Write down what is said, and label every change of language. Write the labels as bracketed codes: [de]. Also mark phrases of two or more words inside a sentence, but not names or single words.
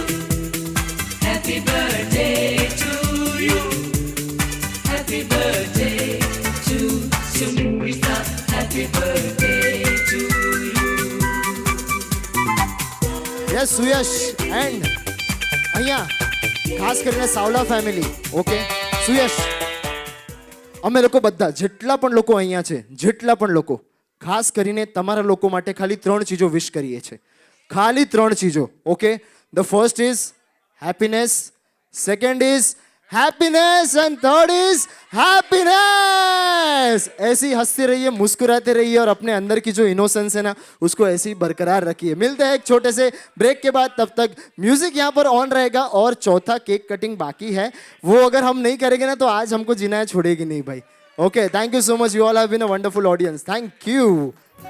[en] Happy birthday to you. Happy birthday to Sumita. Happy birthday to you. [gu] યસ સુયશ એન્ડ અહીંયા ખાસ કરીને સાવલા ફેમિલી. ઓકે સુયશ, અમે લોકો બધા જેટલા પણ લોકો અહીંયા છે, જેટલા પણ લોકો ખાસ કરીને તમારા લોકો માટે ખાલી 3 ચીજો વિશ કરીએ છીએ. ખાલી 3 ચીજો. [en] OK, the first is happiness, second is happiness and third is happiness. [hi] ऐसे ही हंसते रहिए, मुस्कुराते रहिए और अपने अंदर की जो इनोसेंस है ना उसको ऐसे ही बरकरार रखिए। मिलते हैं एक छोटे से ब्रेक के बाद, तब तक म्यूजिक यहाँ पर ऑन रहेगा और चौथा [en] cake cutting [hi] बाकी है, वो अगर हम नहीं करेंगे ना तो आज हमको जीना छोड़ेगी नहीं भाई। [en] OK, thank you so much, you all have been a wonderful audience, thank you.